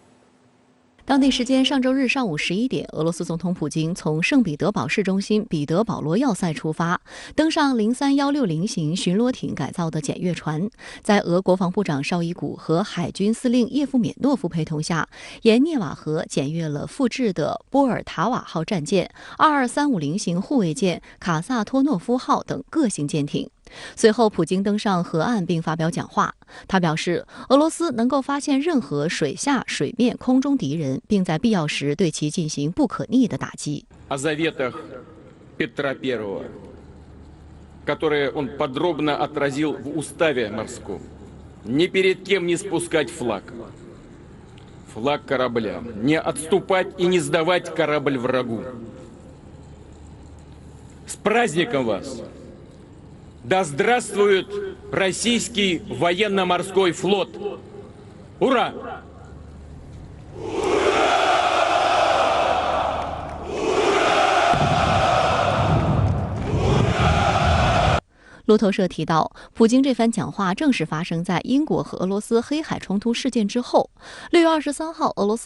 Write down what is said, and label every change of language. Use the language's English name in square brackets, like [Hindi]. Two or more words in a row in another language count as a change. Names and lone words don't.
[Chinese] 当地时间上周日上午11点，俄罗斯总统普京从圣彼得堡市中心彼得堡罗要塞出发，登上03160型巡逻艇改造的检阅船，在俄国防部长绍伊古和海军司令叶夫缅诺夫陪同下，沿涅瓦河检阅了复制的波尔塔瓦号战舰、22350型护卫舰、卡萨托诺夫号等各型舰艇。随后，普京登上河岸并发表讲话。他表示，俄罗斯能够发现任何水下、水面、空中敌人，并在必要时对其进行不可逆的打击。 [Russian] О заветах Петра I, которые он подробно отразил в уставе морском, ни перед кем не спускать флаг. Флаг корабля, не отступать и не сдавать корабль врагу. С праздником вас! Да здравствует российский военно-морской флот! Ура! [Chinese] 路透社提到，普京这番讲话正是发生在英国和俄罗斯黑海冲突事件之后。6月23号，俄罗斯